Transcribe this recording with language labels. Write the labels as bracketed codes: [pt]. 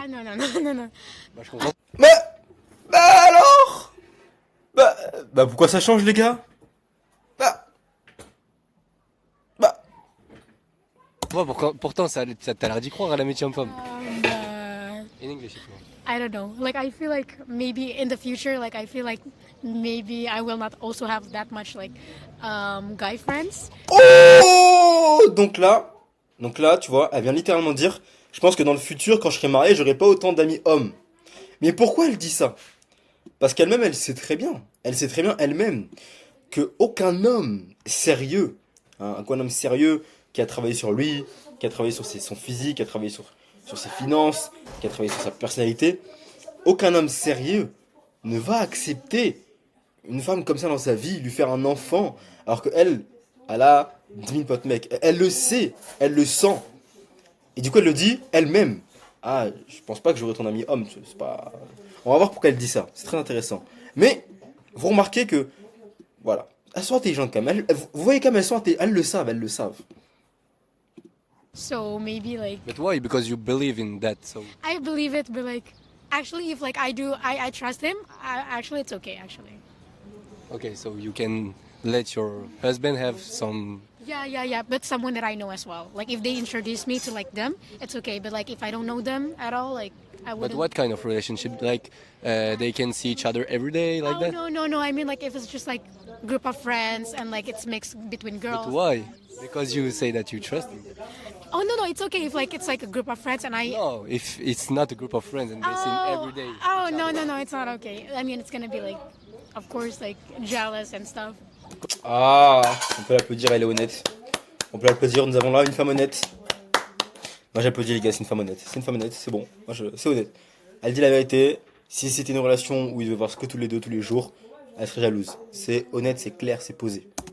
[fr] Ah non, non, non, non, non. Bah, je comprends. Bah alors? Bah pourquoi ça change, les gars? Bah. Ouais, pourtant, ça t'as l'air d'y croire à l'amitié homme-femme. [en] But In English, if you want. I don't know. Like, I feel like maybe in the future, like, I feel like maybe I will not also have that much, like, guy friends. Oh! [fr] Donc là, tu vois, elle vient littéralement dire, je pense que dans le futur, quand je serai marié, j'aurai pas autant d'amis hommes. Mais pourquoi elle dit ça? Parce qu'elle-même, elle sait très bien elle-même que aucun homme sérieux, hein, un homme sérieux qui a travaillé sur lui, qui a travaillé sur son physique, qui a travaillé sur ses finances, qui a travaillé sur sa personnalité, aucun homme sérieux ne va accepter une femme comme ça dans sa vie, lui faire un enfant, alors qu'elle, elle a 10 000 potes mecs. Elle le sait, elle le sent. Et du coup, elle le dit elle-même. Ah, je pense pas que j'aurai ton ami homme. C'est pas... On va voir pourquoi elle dit ça. C'est très intéressant. Mais, vous remarquez que, voilà, elles sont intelligentes quand même. Vous voyez comme elles sont intelligentes. Elles le savent. [en] So maybe, like, But why? Because you believe in that, so. I believe it, but, like, actually, if, like, I trust him, actually, it's okay, actually. Okay, so you can let your husband have some. Yeah, but someone that I know as well. Like, if they introduce me to, like, them, it's okay. But, like, if I don't know them at all, like, I But wouldn't. what kind of relationship? Like, they can see each other every day, like Oh, that? no. I mean, like, if it's just, like, group of friends and, like, it's mixed between girls. But why? Because you say that you trust him. Oh, no, it's okay if, like, it's, like, a group of friends and I... No, if it's not a group of friends and they see every day. Oh, no, it's not okay. I mean, it's gonna be, like, of course, like, jealous and stuff. [fr] Ah, on peut l'applaudir, elle est honnête. On peut l'applaudir, nous avons là une femme honnête. Moi j'applaudis les gars, c'est une femme honnête. C'est une femme honnête, c'est bon. C'est honnête. Elle dit la vérité. Si c'était une relation où ils devaient voir ce que tous les deux, tous les jours, elle serait jalouse. C'est honnête, c'est clair, c'est posé.